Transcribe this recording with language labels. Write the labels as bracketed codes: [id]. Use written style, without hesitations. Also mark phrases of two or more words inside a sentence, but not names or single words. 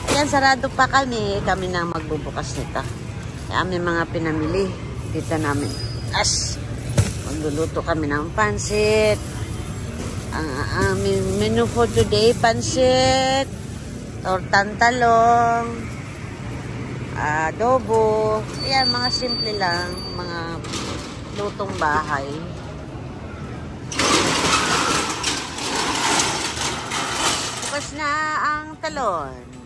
[tl] Ayan, sarado pa kami. Kami na magbubukas nito. Kami mga pinamili. Dito namin. Magluluto kami ng pansit. Ang aming menu [en] for today, [tl] pansit, tortang talong, adobo. Ayan, mga simple lang. Mga lutong bahay. Bukas na ang talon.